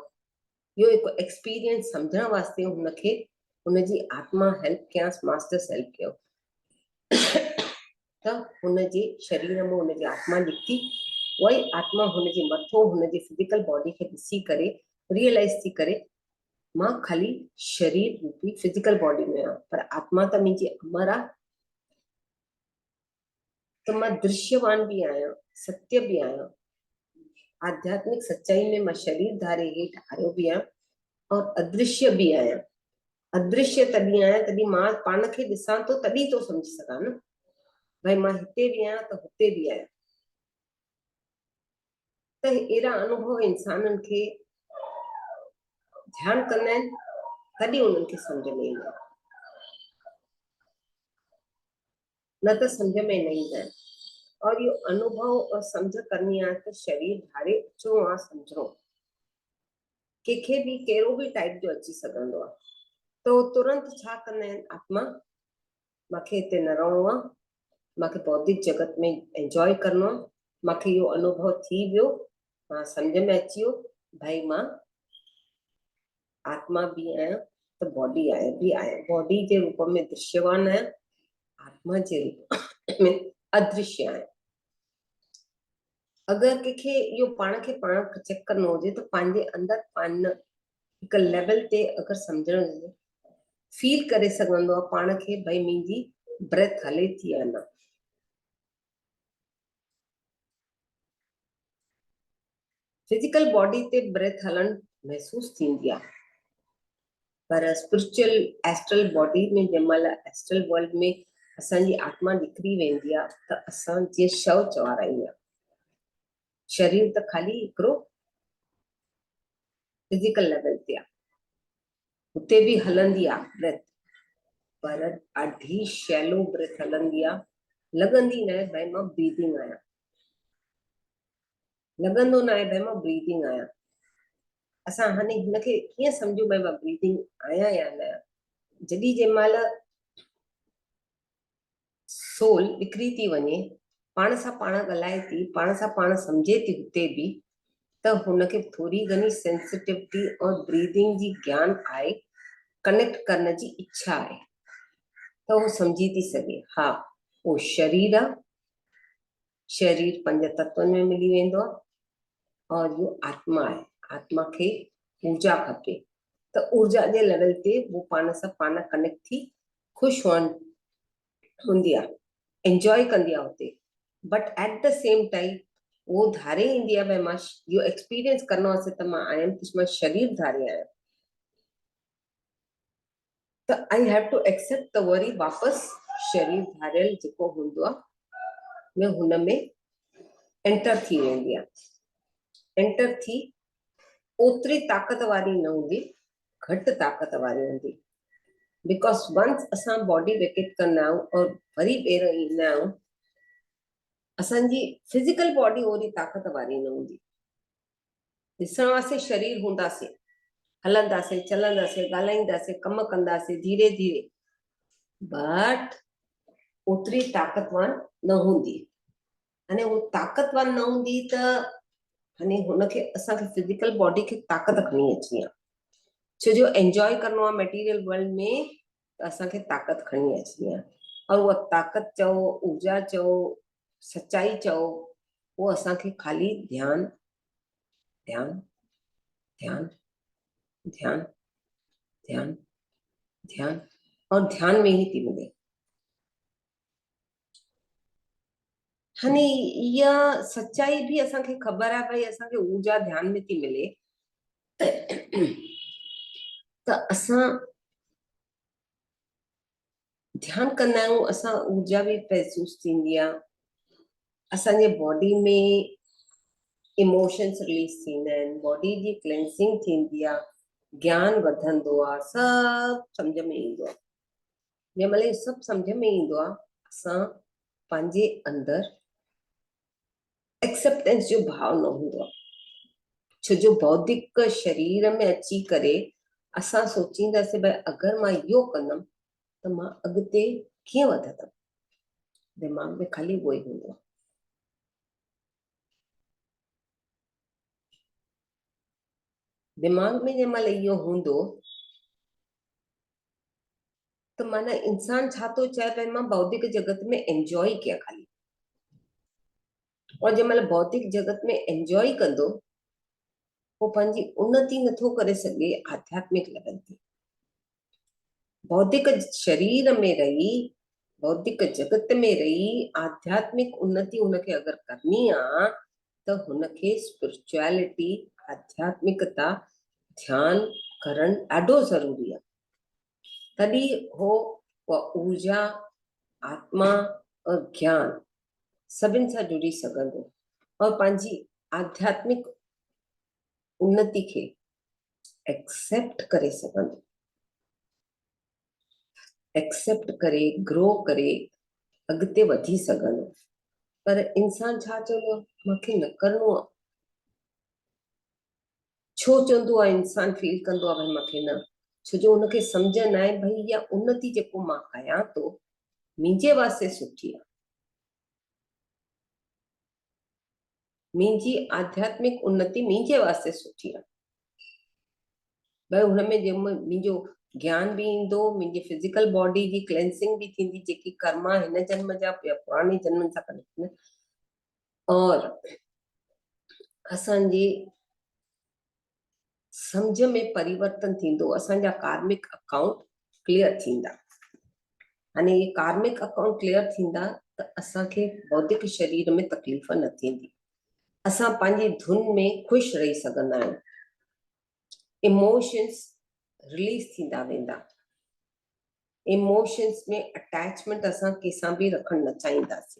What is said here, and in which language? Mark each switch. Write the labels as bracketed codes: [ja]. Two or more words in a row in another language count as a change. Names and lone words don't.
[sd] इहो हिकु एक्सपीरियंस सम्झण वास्ते हुनखे हुनजी आत्मा हेल्प कयांसि, [en] masters help [sd] कयो त हुनजे शरीर में हुनजी आत्मा निकिती, वही आत्मा हुनजे मथो हुनजी [en] physical body [sd] खे ॾिसी करे रियलाइज़ थी करे मां खाली शरीर रूपी [en] physical body [sd] में आहियां, पर आत्मा त मुंहिंजी अमर आहे, तो मां दृश्यवान भी आहियां, सत्य भी आहियां, आध्यात्मिक सच्चाई में मां शरीर धारे हेठि आयो भी आहियां और अदृश्य भी आहियां। अदृश्य तॾहिं आहियां तॾहिं मां पाण खे ॾिसां थो तॾहिं तो सम्झी सघां न, भाई मां हिते भी आहियां त हुते भी आहियां। त अहिड़ा अनुभव इंसाननि खे ध्यानु कंदा आहिनि तॾहिं उन्हनि खे सम्झ में ईंदो आहे, न त सम्झ में न ईंदा आहिनि। और इहो अनुभव और सम्झ करणी आहे त शरीर धारे अचिणो आहे, सम्झणो, कंहिंखे बि कहिड़ो बि टाइप जो अची सघंदो आहे, त उहो तुरंत छा कंदा आहिनि, आत्मा मूंखे हिते न रहणो आहे, मूंखे भौतिक जगत में एंजॉय करणो आहे, मूंखे इहो अनुभव थी वियो, मां सम्झ में अची वियो भाई मां आत्मा भी आहियां त बॉडी भी आहियां, बॉडी जे रूप में दृश्यवान आहियां, आत्मा जे रूप में अदृश्य आहियां। अगरि कंहिंखे इहो पाण खे पाण चेक करणो हुजे त पंहिंजे अंदरि हिक लेवल ते अगर समझण फील करे सघंदो आहे पाण खे भई मुंहिंजी ब्रेथ हले थी या न। [en] physical body [sd] ते ब्रेथ हलण महसूस थींदी आहे, पर [en] spiritual astral body [sd] में जंहिंमहिल [en] astral world [sd] में असांजी आत्मा निकिरी वेंदी आहे त असां जीअं शव चवाराईंदा, शरीर त ख़ाली हिकिड़ो [en] physical level [sd] ते आहे, हुते बि हलंदी आहे ब्रेथ, पर ॾाढी [en] shallow breath [sd] हलंदी आहे, लॻंदी न आहे भई मां ब्रीदिंग आहियां, लॻंदो न आहे भई मां ब्रीदिंग आहियां। असां हाणे हिनखे कीअं सम्झूं भई मां ब्रीदिंग आहियां या न। जॾहिं जंहिंमहिल सोल निकिरी थी वञे, पाण सां पाण ॻाल्हाए थी, पाण सां पाण सम्झे थी हुते बि, त हुनखे थोरी घणी सेंसिटिविटी और ब्रीदिंग जी ज्ञान आहे, कनेक्ट करण जी इच्छा आहे, त उहो सम्झी थी सघे हा उहो शरीर आहे, शरीर 5 तत्वनि में मिली वेंदो आहे, और इहो आत्मा आहे, आत्मा खे ऊर्जा खपे, त ऊर्जा जे लेवल ते वो पाण सां पाण कनेक्ट थी ख़ुशि हूंदी आहे, एंजॉय कंदी आहे हुते। [en] but at the same time [sd] वो धारे ईंदी आहे भई मां इहो एक्सपीरियंस करणो आहे त मां आयमि त मां शरीर धारे आहियां, त [en] I have to accept [sd] त वरी वापसि शरीर धारियल जेको हूंदो आहे मैं हुन में एंटर थी वेंदी आहे। एंटर थी ओतिरी ताक़त वारी न हूंदी, घटि ताक़त वारी हूंदी, [en] because once [sd] असां [en] body vacate [sd] कंदा आहियूं और वरी ॿेर ईंदा आहियूं, असांजी [en] physical body [sd] ओड़ी ताक़त वारी न हूंदी। ॾिसण वास्ते शरीर हूंदासीं, हलंदासीं चलंदासीं ॻाल्हाईंदासीं कम कंदासीं धीरे धीरे, बट ओतिरी ताक़तवान न हूंदी। हाणे उहो ताक़तवान न हूंदी त हाणे हुनखे असांखे [en] physical body [sd] खे ताक़त खणी अचणी आहे, छो जो एंजॉय करणो आहे [en] material world [sd] में, त असांखे ताक़त खणी अचणी आहे, और उहा ताक़त चओ ऊर्जा चओ सच्चाई चओ, वो असांखे खाली ध्यान ध्यान ध्यान ध्यान ध्यान ध्यान और ध्यान में ही थी मिले। हाणे इहा सच्चाई भी असांखे ख़बर आहे भई असांखे ऊर्जा ध्यान में थी मिले, त असां ध्यान कंदा आहियूं, असां ऊर्जा भी महसूस थींदी आहे, असांजे बॉडी में इमोशन्स रिलीज थींदा आहिनि, बॉडी जी क्लेंसिंग थींदी आहे, ज्ञान वधंदो आहे, सभु सम्झ में ईंदो आहे। जंहिं महिल सभु सम्झ में ईंदो आहे, असां पंहिंजे अंदर एक्सेप्टेंस जो भाव न हूंदो आहे, छो जो बौद्धिक शरीर में अची करे असां सोचींदासीं भई अगरि मां इहो कंदमि त मां अॻिते कीअं वधंदमि, दिमाग़ में खाली उहो ई हूंदो आहे। दिमाग़ में जंहिं महिल इहो हूंदो त माना इंसान छा थो चाहे भई मां बौद्धिक जगत में एंजॉय कयां खाली, और जंहिं महिल बौद्धिक जगत में एंजॉय कंदो वो पंहिंजी उन्नति नथो करे सघे आध्यात्मिक लेवल ते। बौद्धिक शरीर में रही, बौद्धिक जगत में रही आध्यात्मिक उन्नति उनखे अगरि करनी आहे त हुनखे स्पिरिचुअलिटी आध्यात्मिकता ध्यान करण ॾाढो ज़रूरी आहे, तॾहिं हो ऊर्जा आत्मा और ज्ञान सभिनि सां जुड़ी सघंदो और पंहिंजी आध्यात्मिक उन्नति खे एक्सेप्ट करे सघंदो, एक्सेप्ट करे ग्रो करे अॻिते वधी सघंदो। पर इंसान छा चवंदो आहे मूंखे न करिणो आहे, छो चवंदो आहे इंसान फील कंदो आहे भई मूंखे न, छो जो उनखे सम्झ न आहे भई इहा उन्नति जेको मां कयां थो मुंहिंजे वास्ते सुठी आहे, मुंहिंजी आध्यात्मिक उन्नति मुंहिंजे वास्ते सुठी आहे, भई हुनमें मुंहिंजो ज्ञान भी ईंदो, मुंहिंजी [en] physical body [sd] जी क्लेंसिंग भी थींदी, जेकी कर्मा हिन जन्म जा या पुराणे जन्म सां कनेक्ट, और असांजी समझ में परिवर्तन थींदो, असांजा [en] karmic account clear [sd] थींदा। हाणे ये [en] karmic account clear [sd] थींदा त असांखे भौतिक शरीर में तकलीफ़ न थींदी, असां पंहिंजी धुन में ख़ुशि रही सघंदा आहियूं, इमोशंस रिलीज थींदा वेंदा। इमोशंस में अटैचमेंट असां कंहिंसां बि रखणु न चाहींदासीं।